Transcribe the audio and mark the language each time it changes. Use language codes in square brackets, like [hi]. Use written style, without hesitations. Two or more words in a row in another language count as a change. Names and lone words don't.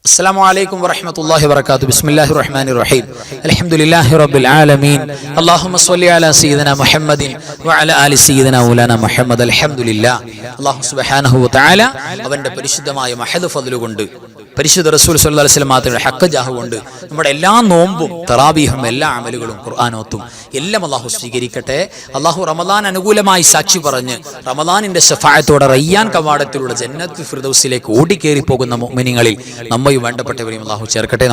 [ar] السلام عليكم ورحمة الله وبركاته. بسم الله الرحمن الرحيم. الحمد لله رب العالمين. اللهم صل على سيدنا محمد وعلى آل سيدنا مولانا محمد. الحمد لله. الله سبحانه وتعالى [ml] അവന്റെ പരിശുദ്ധമായ മഹദ് ഫദ്ല് കൊണ്ട് പരിശുദ്ധ റസൂൽ [ar] صلى الله عليه وسلم [ml] മാത്രമേ ഹഖ് ജാഹ് കൊണ്ട് നമ്മുടെ എല്ലാ നോമ്പും തറാവീഹും എല്ലാ അമലുകളും ഖുർആനോത്തും എല്ലാം അല്ലാഹു സ്വീകരിക്കട്ടെ. അല്ലാഹു റമദാൻ അനുകൂലമായി സാക്ഷി പറഞ്ഞ് റമദാനിന്റെ ശഫാഅത്തോടെ റയ്യാൻ കവാടത്തിലൂടെ ജന്നത്തുൽ ഫിർദൗസിലേക്ക് ഓടിക്കേറി പോകുന്ന മുഅ്മിനീങ്ങളിൽ നമ്മയും വേണ്ടപ്പെട്ടവരെയും അല്ലാഹു ചേർക്കട്ടെ.